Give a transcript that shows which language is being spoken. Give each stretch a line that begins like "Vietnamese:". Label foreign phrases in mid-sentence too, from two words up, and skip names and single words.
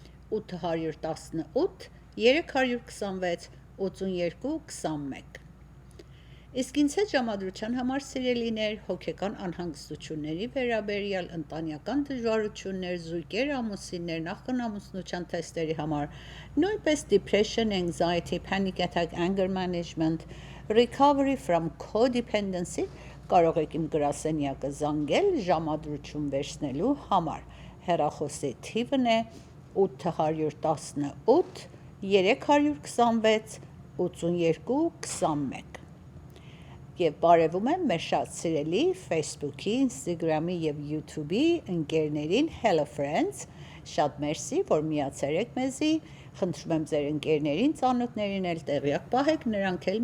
Armenian: 818 326 8221։ Իսկ ինձ հետ ժամադրության համար սիրելիներ, հոգեկան անհանգստությունների վերաբերյալ ընտանեկան դժվարություններ, զույգեր, ամուսիններ, նախքան ամուսնության թեստերի համար, նույնպես
English: depression, anxiety, panic attack, anger management, recovery from codependency,
Armenian: կարող եք իմ գրասենյակը զանգել ժամադրություն վերցնելու համար։ Հեռախոսի թիվն է 818 326 8221։ Եվ բարևում եմ մեր շատ սիրելի Facebook-ի, Instagram-ի և YouTube-ի ընկերներին,
English: Hello Friends,
Armenian: շատ մերսի, որ միացել եք մեզի, խնդրում եմ ձեր ընկերներին, ծանոթներին էլ տեղյակ պահեք, նրանք էլ